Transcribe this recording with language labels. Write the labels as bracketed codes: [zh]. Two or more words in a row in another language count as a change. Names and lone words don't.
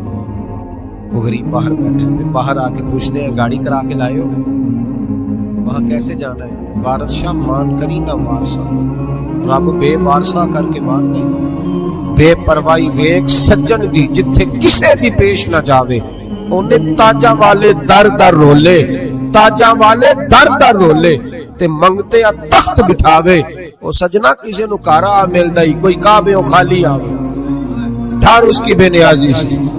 [ur] وہ غریب باہر بیٹھے، پھر باہر آ کے پوچھتے ہیں گاڑی کرا کے لائے ہو، وہاں کیسے جانا ہے؟ [pa] وارث شاہ مان کری نہ وارثہ، رب بے وارثہ کر کے مار دے، بے پرواہی ویک سجن دی جتھے کسے دی پیش نہ جاوے، انہیں تاجاں والے در در رولے، تاجاں والے در در رولے تے منگتے تخت بٹھاوے، او سجنا کسے نو کارا مل دائی، کوئی کعبے او خالی آوے، ڈھار [ur] اس کی بے نیازی سے۔